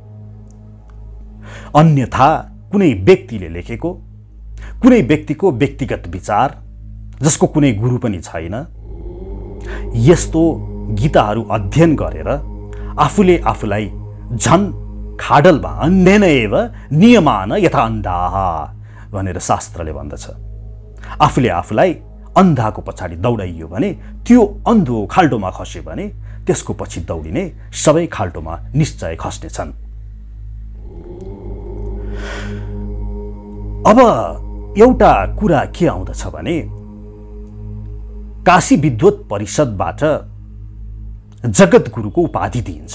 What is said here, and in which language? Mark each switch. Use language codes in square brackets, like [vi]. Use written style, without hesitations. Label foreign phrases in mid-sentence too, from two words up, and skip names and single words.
[ne] अन्यथा कुनै व्यक्तिले लेखेको, कुनै व्यक्तिको व्यक्तिगत विचार जसको कुनै गुरु पनि छैन, यस्तो गीताहरू अध्ययन गरेर आफूले आफूलाई झन् खाडलमा [sa] अन्धेन एव नियमान यथा अन्धाः [ne] भनेर शास्त्रले भन्दछ। आफूले आफूलाई अन्धाको पछाडि दौडाइयो भने त्यो अन्धो खाल्टोमा खस्यो भने त्यसको पछि दौडिने सबै खाल्टोमा निश्चय खस्नेछन्। अब एउटा कुरा के आउँदछ भने काशी विद्वत परिषदबाट जगद्गुरुको उपाधि दिइन्छ।